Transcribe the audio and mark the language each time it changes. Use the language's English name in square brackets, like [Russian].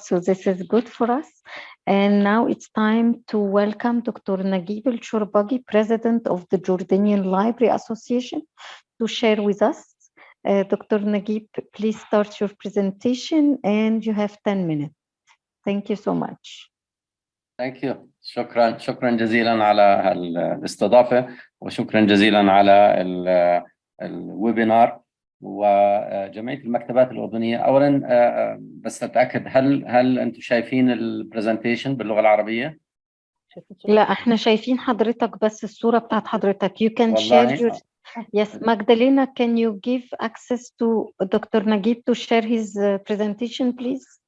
[English] So this is good for us. And now it's time to welcome Dr. Naguib El-Shourbagi, President of the Jordanian Library Association, to share with us. Dr. Naguib, please start your presentation and you have 10 minutes. Thank you so much. Thank you. [Arabic] شكرا جزيلا على الاستضافة وشكرا جزيلا على الويبينار وجمعية المكتبات الأردنية. أولا بس أتأكد هل أنتم شايفين البرزنتيشن باللغة العربية؟ لا احنا شايفين حضرتك بس الصورة بتاعت حضرتك. [English] You can share your... Yes, Magdalena, can you give access to Dr. Naguib to share his presentation, please?